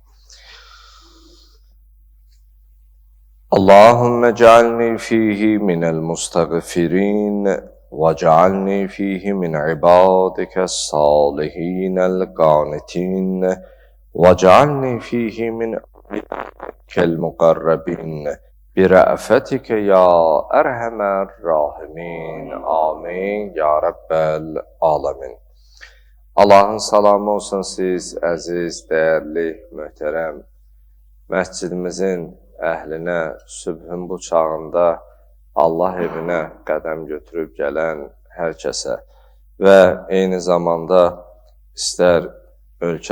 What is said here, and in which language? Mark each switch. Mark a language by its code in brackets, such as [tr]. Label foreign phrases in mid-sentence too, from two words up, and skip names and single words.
[ar] اللهم اجعلني فيه من المستغفرين واجعلني فيه من عبادك الصالحين القانتين واجعلني فيه من عبادك المقربين برأفتك يا أرحم الراحمين آمين يا رب العالمين. [az] Allahın salamı olsun siz əziz, dəyərli, möhtərəm məscidimizin əhlinə, sübhün bu çağında Allah evinə qədəm götürüb gələn hər kəsə və eyni zamanda istər ölkə